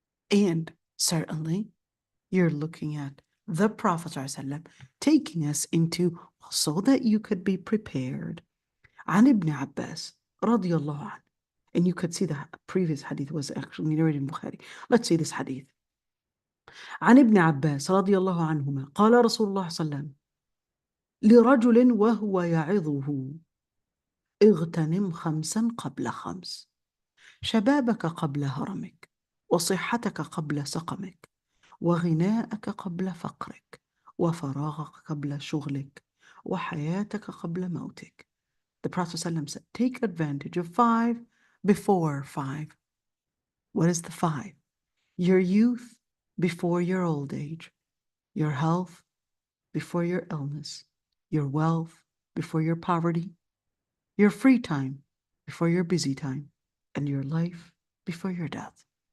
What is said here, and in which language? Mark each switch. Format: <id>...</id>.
<en>And certainly, you're looking at the Prophet ﷺ taking us into, so that you could be prepared.</en> <ar>عن ابن عباس رضي الله عنه.</ar> <en>And you could see the previous hadith was actually narrated in Bukhari. Let's see this hadith.</en> <ar>عن ابن عباس رضي الله عنهما قال رسول الله صلى الله عليه وسلم لرجل وهو يعظه اغتنم 5 قبل 5 شبابك قبل هرمك وصحتك قبل سقمك وغناءك قبل فقرك وفراغك قبل شغلك وحياتك قبل موتك.</ar> <en>The Prophet ﷺ said, take advantage of 5 before 5. What is the 5? Your youth before your old age, your health before your illness, your wealth before your poverty, your free time before your busy time, and your life before your death.</en>